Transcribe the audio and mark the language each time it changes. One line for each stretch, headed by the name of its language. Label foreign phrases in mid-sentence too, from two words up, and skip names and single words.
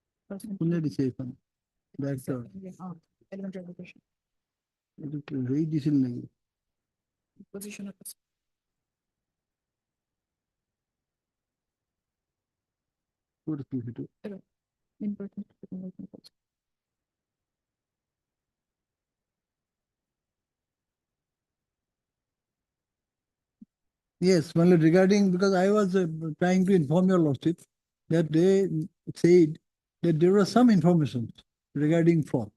Assamese: কোনে দিছে এইখন?
English: Director, Elementary education.
Assamese: এইটো কি হেৰি দিছিল নেকি?
English: Position of
Assamese: ক'ত আছিল সেইটো?
English: in-person. Yes, well, regarding, because I was trying to inform your lordship that they said that there was some information regarding form.